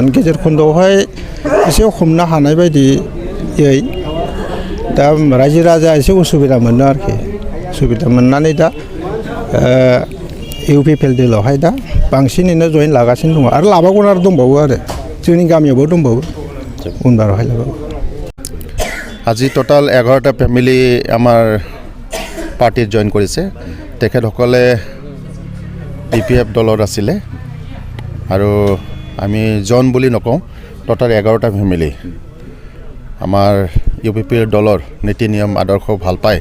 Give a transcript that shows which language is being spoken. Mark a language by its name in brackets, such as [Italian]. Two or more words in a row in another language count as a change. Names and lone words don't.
[Bodo] गेजेर खन्दआवहाय एसे हमनो हानाय बायदियै दा रायजो राजा एसे उसुबिदा मोनदों आरोखि। सुबिदा मोननानै दा इउपिपिएल दोलोआवहाय दा बांसिनैनो जइन लागासिनो दङ आरो लाबावगोन आरो दंबावो आरो जोंनि गामियावबो दंबावो उनबारावहाय लाबावो। [Assamese] আজি টোটাল 11টা ফ্যামিলি আমাৰ পাৰ্টিত জইন কৰিছে। তেখেতসকলে বিপিএফ দলত আছিলে আৰু আমি জন বুলি নকওঁ, টোটাল 11টা ফ্যামিলি আমাৰ ইউপিপিএল দলৰ নীতি নিয়ম আদৰ্শ ভাল পায়।